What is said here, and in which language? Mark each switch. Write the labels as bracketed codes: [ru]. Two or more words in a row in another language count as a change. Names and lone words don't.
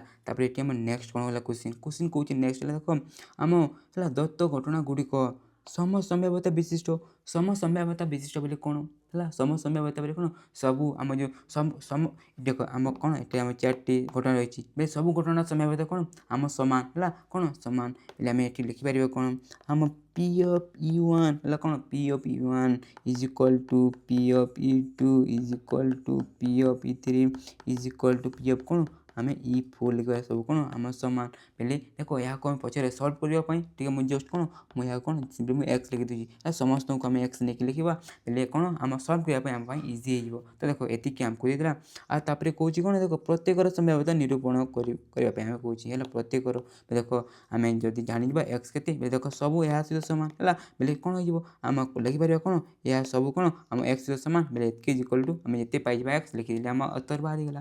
[or] ତାପରେ ଏଠି ଆମ ନେକ୍ସଟ କ'ଣ ହେଲା କ୍ୱେଶ୍ଚିନ୍ କହୁଛି ନେକ୍ସଟ ହେଲା ଦେଖ ଆମ ହେଲା ଦତ୍ତ ଘଟଣା ଗୁଡ଼ିକ ସମସମ୍ଭାବ୍ୟତା ବିଶିଷ୍ଟ ବୋଲି କ'ଣ ହେଲା ସମସମ୍ଭାବ୍ୟତା ବୋଲି କ'ଣ ସବୁ ଆମ ଯେଉଁ ଦେଖ ଆମ କ'ଣ ଏଠି ଆମ 4ଟି ଘଟଣା ରହିଛି ସବୁ ଘଟଣାର ସମ୍ଭାବ୍ୟତା କ'ଣ ଆମ ସମାନ ହେଲା କ'ଣ ସମାନ ହେଲେ ଆମେ ଏଠି ଲିଖିପାରିବା କ'ଣ ଆମ [en] P of E1 [or] ହେଲା କ'ଣ [en] P of E1 is equal to P of [or] E2 is equal to P of E3 is equal to P of କ'ଣ ଆମେ E4 ଲିଖିବା ସବୁ କ'ଣ ଆମ ସମାନ ହେଲେ ଦେଖ ଏହାକୁ ଆମେ ପଛରେ ସଲ୍ଭ କରିବା ପାଇଁ ଟିକେ ମୁଁ ଜଷ୍ଟ କ'ଣ ମୁଁ ଏହାକୁ କ'ଣ ସିମ୍ପଲି ମୁଁ ଏକ୍ସ ଲିଖିଦେଉଛି ସମସ୍ତଙ୍କୁ ଆମେ ଏକ୍ସ ନେଇକି ଲିଖିବା ହେଲେ କ'ଣ ଆମ ସଲ୍ଭ କରିବା ପାଇଁ ଆମ ପାଇଁ ଇଜି ହେଇଯିବ। ତ ଦେଖ ଏତିକି ଆମକୁ ଦେଇଥିଲା। ଆଉ ତାପରେ କହୁଛି କ'ଣ ଦେଖ ପ୍ରତ୍ୟେକର ସମ୍ଭାବ୍ୟତା ନିରୂପଣ କରିବା ପାଇଁ ଆମେ କହୁଛି ହେଲା ପ୍ରତ୍ୟେକର ଦେଖ ଆମେ ଯଦି ଜାଣିଯିବା ଏକ୍ସ କେତେ ଦେଖ ସବୁ ଏହା ସହିତ ସମାନ ହେଲା ବେଲେ କ'ଣ ହେଇଯିବ ଆମକୁ ଲେଖିପାରିବା କ'ଣ ଏହା ସବୁ କ'ଣ ଆମ ଏକ୍ସ ସହିତ ସମାନ ବେଲେ ଏତିକି [en] equal to [or] ଆମେ ଯେତେ ପାଇଯିବା ଏକ୍ସ ଲେଖିଦେଲେ ଆମ ଉତ୍ତର ବାହାରିଗଲା।